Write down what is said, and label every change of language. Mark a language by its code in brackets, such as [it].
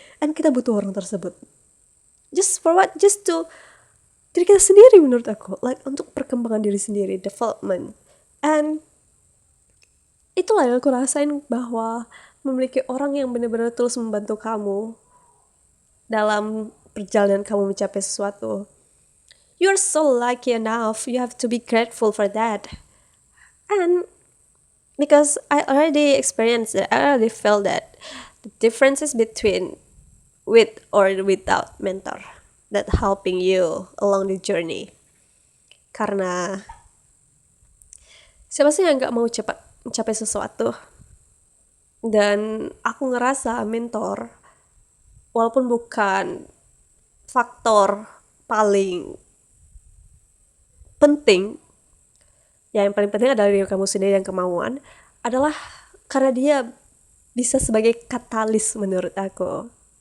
[id] And kita butuh orang tersebut. [en] Just for what? [id] Just to diri kita sendiri menurut aku. Like untuk perkembangan diri sendiri, development. And itulah yang aku rasain bahwa memiliki orang yang benar-benar terus membantu kamu dalam perjalanan kamu mencapai sesuatu. [en] You're so lucky enough. You have to be grateful for that. And because I already experienced it, I already felt that the differences between with or without mentor that helping you along the journey. [id] Karena siapa sih yang gak mau cepat mencapai sesuatu? Dan aku ngerasa mentor, walaupun bukan faktor paling penting, ya yang paling penting adalah diri kamu sendiri dan kemauan, adalah karena dia bisa sebagai katalis menurut aku.